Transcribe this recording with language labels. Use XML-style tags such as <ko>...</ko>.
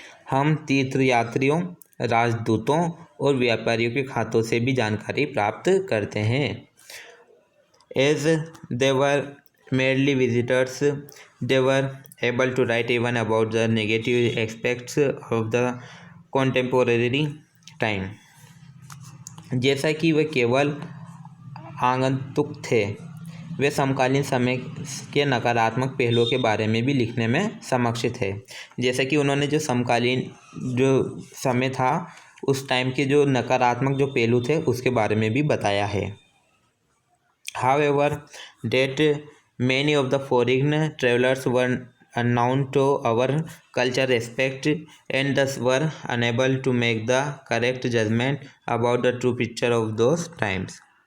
<hi>हम तीर्थयात्रियों, राजदूतों और व्यापारियों के खातों से भी जानकारी प्राप्त करते हैं।</hi> <en>As they were merely visitors, they were able to write even about the negative aspects of the contemporary time।</en> <hi>जैसा कि वे केवल आगंतुक थे, वे समकालीन समय के नकारात्मक पहलुओं के बारे में भी लिखने में सक्षम थे। जैसा कि उन्होंने जो समकालीन जो समय था उस टाइम के जो नकारात्मक जो पहलू थे उसके बारे में भी बताया है।</hi> <en>However, that many of the foreign travelers were unknown to our culture aspect and thus were unable to make the correct judgment about the true picture of those times।</en>